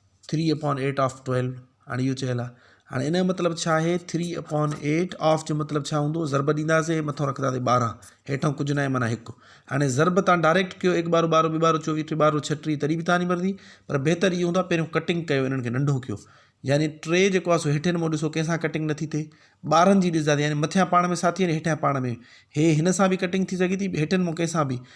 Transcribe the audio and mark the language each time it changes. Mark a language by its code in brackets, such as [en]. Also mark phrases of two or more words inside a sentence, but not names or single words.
[en] three upon eight of twelve. [sd] هاڻي اهو چيل آهي. هاڻي هن جو مطلب ڇا آهي؟ [en] three upon eight of [sd] جو مطلب ڇا هوندو؟ ضرب ڏينداسين، مٿون رکنداسين ٻارهن، هيٺون ڪجهه نه آهي، معنيٰ هڪ. هاڻي ضرب توهان ڊائريڪٽ ڪيو، هڪ ٻارهو، ٻارهو، ٻه ٻارهو، چوويهه، ٽي ٻارهو، ڇهٽيهه، تڏهن به توهانجي مرضي. پر بهتر اهو هوندو آهي، پهريون ڪٽنگ ڪيو، انهن کي ننڍو ڪيو. يعني ٽي جيڪو آهي، سو هيٺين مان ڏسو، ڪنهن سان ڪٽنگ نٿي ٿئي. ٻارهن جي ڏسندا، يعني مٿيان پاڻ ۾ ساٿي آهن، هيٺيان پاڻ ۾، هي هن سان به ڪٽنگ ٿي سگهي ٿي، هيٺين مان ڪنهن سان به.